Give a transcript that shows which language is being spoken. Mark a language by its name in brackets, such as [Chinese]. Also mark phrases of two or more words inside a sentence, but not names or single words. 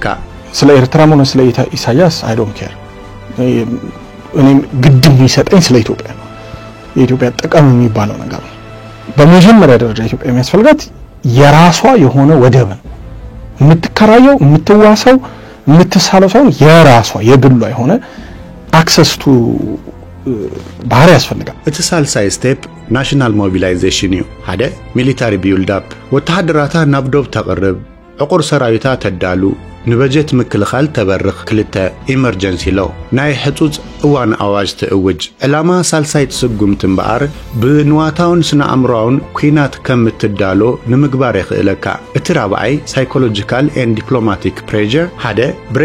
[Amharic] ስለ ኤርትራ ሞነ ስለ ኢሳያስ [English] I don't care [Amharic] እኔ ግድም ይሰጠኝ ስለ ኢትዮጵያ ነው የኢትዮጵያ ጥቅም የሚባለው ነገር ነው በመጀመሪያ ደረጃ ኢትዮጵያ የሚያስፈልጋት የራሷ የሆነ ወደብ ነው የምትከራየው የምትዋሰው የምትሳለው ሳይሆን የራሷ የግሏ የሆነ [English] access to [Amharic] ባህር ያስፈልጋል [Tigrinya] እትሳልሳይ [English] step national mobilization [Tigrinya] እዩ ሓደ [English] military build up [Tigrinya] ወተሃደራታ ናብ ዶብ ተቀርብ ዕቁር ሰራዊታ ተዳሉ ንበጀት ምክልኻል ተበርኽ ክልተ [English] emergency law [Tigrinya] ናይ ሕጹጽ እዋን ኣዋጅ ትእውጅ ዕላማ ሳልሳይ ትስጉምት እምበኣር ብንዋታውን ስነ ኣእምሮውን ኩናት ከም እትዳሎ ንምግባር ይኽእለካ እቲ ራብዓይ [English] psychological and diplomatic pressure [Tigrinya] ሓደ ብሬክ